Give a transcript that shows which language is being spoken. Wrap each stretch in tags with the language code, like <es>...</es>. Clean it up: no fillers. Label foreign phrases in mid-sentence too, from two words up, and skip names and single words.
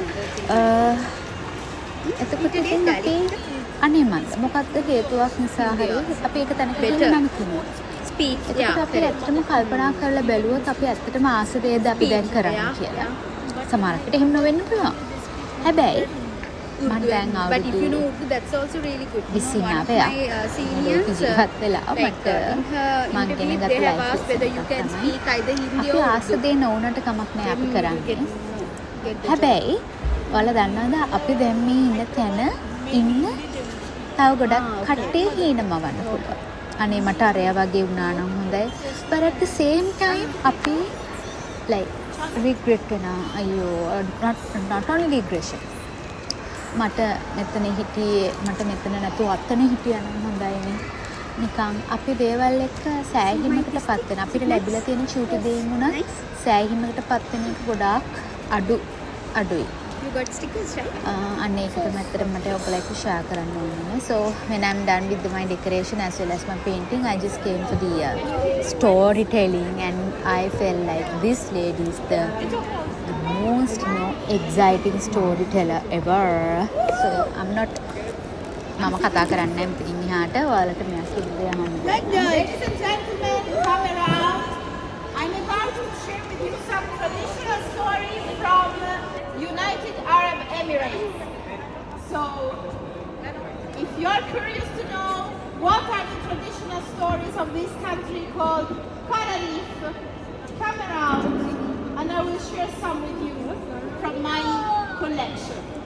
<si>එතකොට ඉතින් අපි අනේ මන්ද මොකක්ද හේතුවක් නිසා හරි අපි ඒක තැනකට නම් කියනවා.</si> <en>Speak.</en> <si>අපි ඇත්තටම කල්පනා කරලා බැලුවොත් අපි ඇත්තටම ආස දේද අපි දැන් කරන්නේ කියලා. සමහරකට එහෙම නොවෙන්න පුළුවන්. හැබැයි මම දැන්</si> <en>But if you know Urdu, that's also really good. Busy One of now, my seniors,</en> <si>ජීවත් වෙලා</si> <en>like in her interview, they have asked whether you can speak either Hindi</en> <si>අපි</si> <en>or</en> <si>ආස</si> <en>Urdu.</en> <si>දේ නොවුනට කමක් නැහැ අපි</si> <en>Then you</en> <si>කරන්නේ.</si> <en>get the</en> <si>හැබැයි ඔයාලා දන්නවද අපි දැන් මේ ඉන්න තැන ඉන්න තව ගොඩක් කට්ටිය හීනමවන්න පුළුවන්. අනේ මට අරයා වගේ වුණා නම් හොඳයි.</si> <en>But at the same time අපි like regret වෙනවා. අයියෝ not only regression.</en> <si>මට මෙතන හිටියේ මට මෙතන නැතුව අතන හිටියා නම් හොඳයිනේ. නිකන් අපි දේවල් එක්ක සෑහීමකටපත් වෙන අපිට ලැබිලා තියෙන චූටි දේන් උනත් සෑහීමකටපත් වෙන එක ගොඩාක් අඩුයි.</si> <en>You got stickers, right?</en> <si>අන්න ඒක තමයි ඇත්තටම මට ඔයගොල්ලෝ එක්ක share කරන්න ඕනේ.</si> <en>So when I'm done with my decoration as well as my painting, I just came for the storytelling, and I felt like this lady is the most exciting storyteller ever. So I'm not</en> <si>මම කතා කරන්නේ නැහැ මෙතනින් එහාට ඔයාලට මෙයා කිව්වේ අහන්න.</si> <en>traditional story from United Arab Emirates. So, if you're curious to know what are the traditional stories of this country called Qararif, come around and I will share some with you from my collection.</en>